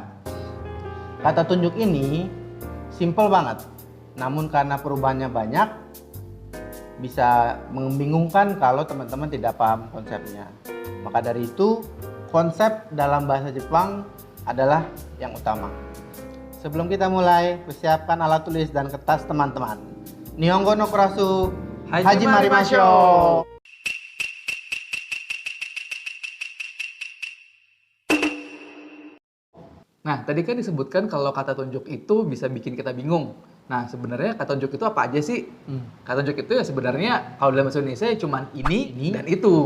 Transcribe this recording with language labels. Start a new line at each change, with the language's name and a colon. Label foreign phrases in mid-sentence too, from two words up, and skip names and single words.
Indonesian: Kata tunjuk ini simple banget, namun karena perubahannya banyak, bisa membingungkan kalau teman-teman tidak paham konsepnya. Maka dari itu, konsep dalam bahasa Jepang adalah yang utama. Sebelum kita mulai, persiapkan alat tulis dan kertas teman-teman.
Japanese: 日本語のクラス始まりましょう.
Indonesian: Nah, tadi kan disebutkan kalau kata tunjuk itu bisa bikin kita bingung. Nah, sebenarnya kata tunjuk itu apa aja sih? Kata tunjuk itu ya sebenarnya kalau dalam bahasa Indonesia cuma ini dan itu.